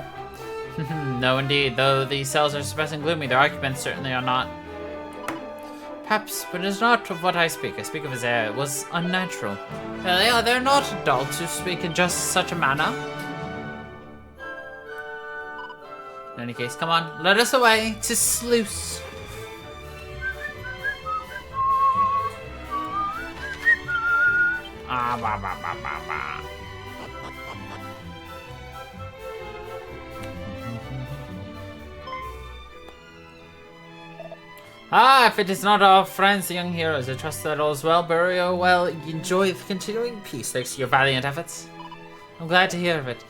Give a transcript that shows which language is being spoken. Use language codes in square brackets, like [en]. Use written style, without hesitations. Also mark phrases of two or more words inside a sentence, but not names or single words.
[en] No indeed, though these cells are suppressing gloomy, their occupants certainly are not. Perhaps, but it is not of what I speak. I speak of his air. It was unnatural. They're not adults who speak in just such a manner. In any case, come on, let us away to Sluice. Ah, ba ba ba ba ba. Ah, if it is not our friends, the young heroes, I trust that all is well. Burial, well, enjoy the continuing peace thanks to your valiant efforts. I'm glad to hear of it.